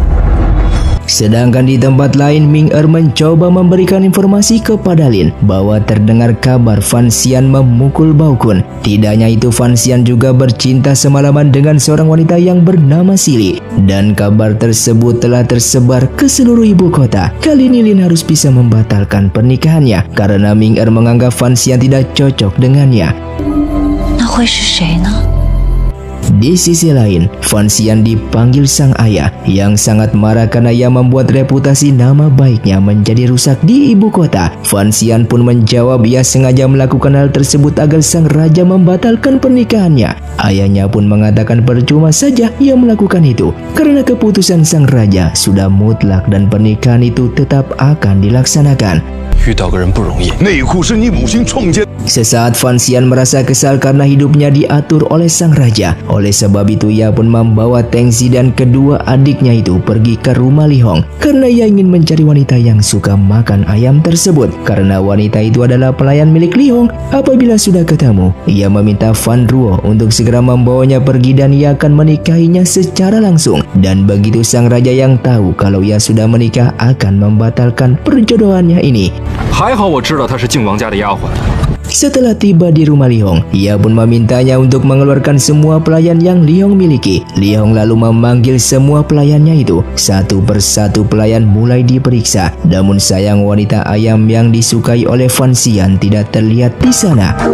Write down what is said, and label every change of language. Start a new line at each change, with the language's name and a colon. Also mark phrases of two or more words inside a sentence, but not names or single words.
Indonesian: Sedangkan di tempat lain, Ming Er mencoba memberikan informasi kepada Lin bahwa terdengar kabar Fan Xian memukul Bao Kun. Tidak hanya itu, Fan Xian juga bercinta semalaman dengan seorang wanita yang bernama Sili. Dan kabar tersebut telah tersebar ke seluruh ibu kota. Kali ini Lin harus bisa membatalkan pernikahannya karena Ming Er menganggap Fan Xian tidak cocok dengannya.
Chinese: 那会是谁呢？
Indonesian: Di sisi lain, Fan Xian dipanggil sang ayah yang sangat marah karena ia membuat reputasi nama baiknya menjadi rusak di ibu kota. Fan Xian pun menjawab ia sengaja melakukan hal tersebut agar sang raja membatalkan pernikahannya. Ayahnya pun mengatakan percuma saja ia melakukan itu karena keputusan sang raja sudah mutlak dan pernikahan itu tetap akan dilaksanakan.
Chinese: 遇到个人不容易。内裤是你母亲创建。
Indonesian: Sesaat Fan Xian merasa kesal karena hidupnya diatur oleh sang raja. Oleh sebab itu ia pun membawa Tengzi dan kedua adiknya itu pergi ke rumah Li Hong karena ia ingin mencari wanita yang suka makan ayam tersebut. Karena wanita itu adalah pelayan milik Li Hong. Apabila sudah ketemu, ia meminta Fan Ruo untuk segera membawanya pergi dan ia akan menikahinya secara langsung. Dan begitu sang raja yang tahu kalau ia sudah menikah akan membatalkan perjodohannya ini.
Chinese: 还好我知道她是靖王家的丫鬟。
Indonesian: Setelah tiba di rumah Li Hong, ia pun memintanya untuk mengeluarkan semua pelayan yang Li Hong miliki. Li Hong lalu memanggil semua pelayannya itu. Satu persatu pelayan mulai diperiksa. Namun sayang wanita ayam yang disukai oleh Fan Xian tidak terlihat di sana.